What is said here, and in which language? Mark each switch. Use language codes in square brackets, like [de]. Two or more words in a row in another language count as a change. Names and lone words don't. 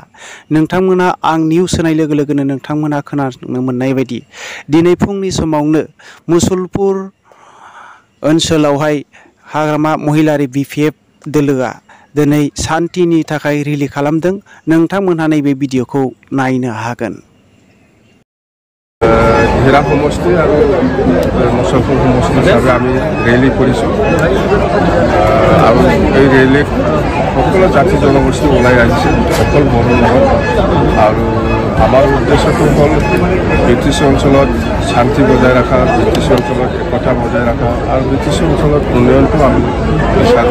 [brx] नोंथांमोना आं निउस होनाय लोगो लोगोनो नोंथांमोना खोनानो मोननाय बायदि दिनै फुंनि समावनो मुसलपुर ओनसोलावहाय हाग्रामा महिलारि BPF दोलोआ दिनै सान्तिनि थाखाय रिलि खालामदों। नोंथांमोनहा नैबे भिडिअखौ नायनो हागोन। [as] হিৰা সমষ্টি আৰু মুছলপুৰ সমষ্টি হিচাপে আমি ৰেলী কৰিছোঁ আৰু এই ৰেলীত সকলো জাতি জনগোষ্ঠী ওলাই আহিছে, সকলো বড়ো লগত। আৰু আমাৰ উদ্দেশ্যটো হ'ল ব্ৰিটিছ অঞ্চলত শান্তি বজাই ৰখা, ব্ৰিটিছ অঞ্চলত একতা বজাই ৰখা আৰু ব্ৰিটিছ অঞ্চলত উন্নয়নটো আমি বিচাৰোঁ।